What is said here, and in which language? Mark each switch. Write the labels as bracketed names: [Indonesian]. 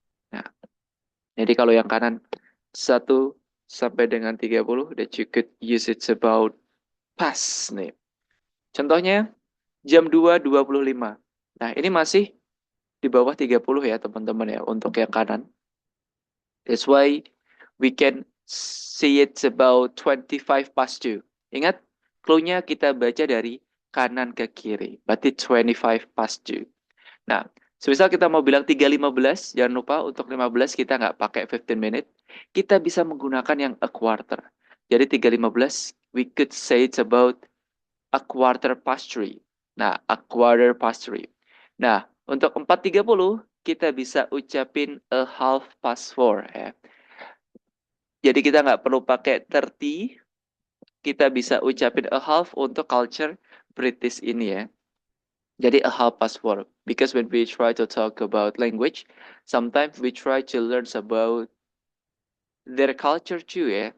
[Indonesian] Nah, jadi kalau yang kanan 1 sampai dengan 30, [English] that you could use it about past [Indonesian] nih. Contohnya, jam 2.25. Nah, ini masih di bawah 30 ya teman-teman ya untuk yang kanan. [English] That's why we can see it about 25 past 2. [Indonesian] Ingat, clue-nya kita baca dari kanan ke kiri. Berarti 25 past 2. Nah, semisal kita mau bilang 3.15, jangan lupa untuk 15 kita nggak pakai 15 minute. Kita bisa menggunakan yang a quarter. Jadi 3.15, [English] we could say it's about a quarter past 3. Nah, a quarter past 3. [Indonesian] Nah, untuk 4.30, kita bisa ucapin a half past 4 ya. Jadi kita nggak perlu pakai 30, kita bisa ucapin a half untuk culture British ini ya. [English] Jadi a half past 4. Because when we try to talk about language, sometimes we try to learn about their culture too ya.